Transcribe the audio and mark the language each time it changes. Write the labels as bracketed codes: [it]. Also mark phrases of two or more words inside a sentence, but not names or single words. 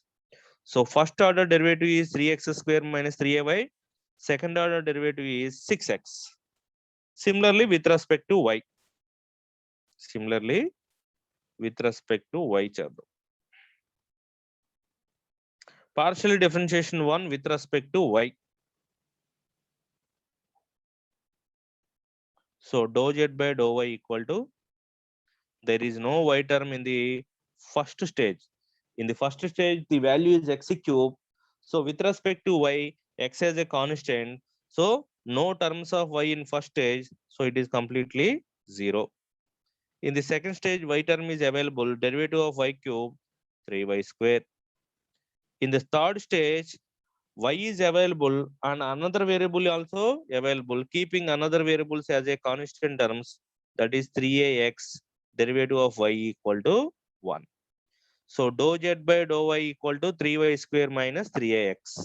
[en] So first order derivative is 3x square minus 3ay. Second order derivative is 6x. Similarly, with respect to y. Similarly, with respect to y chapter. Partial differentiation 1 with respect to y. So dou z by dou y equal to, there is no y term in the first stage. In the first stage, the value is x cube. So with respect to y, x as a constant. So no terms of y in first stage. So it is completely 0. In the second stage, y term is available. Derivative of y cube, 3y square. In the third stage, y is available and another variable also available, keeping another variables as a constant terms, that is 3ax, derivative of y equal to 1. So dou z by dou y equal to 3y square minus 3ax.